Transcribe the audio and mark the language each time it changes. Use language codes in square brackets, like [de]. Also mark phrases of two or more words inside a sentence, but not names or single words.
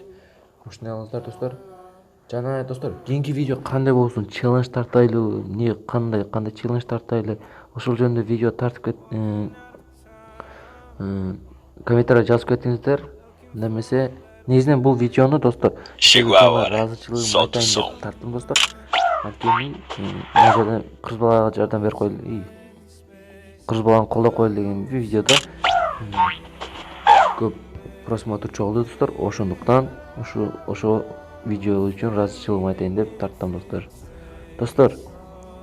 [ky] Ушуну алыңыздар достор. Жана достор, кийинки видео кандай болсун, челлендж тартайлы, эмне кандай челлендж тартайлы, ошол жөнүндө видео тартып комментарийге жазып кетиңиздер. Немесе негизинен бул видеону достор [pt] Chegou a hora. [ky] ыраазычылыгымды [pt] Solta o [ky] айтайын [pt] som. [ky] деп тарттым достор. Анткени мына жерде кыз балага жардам берип койлу, кыз баланы колдоп койлу деген видеодо көп просмотр чогулду достор. Ошондуктан ошо видео үчүн ыраазычылыгымды айтайын деп тарттым достор.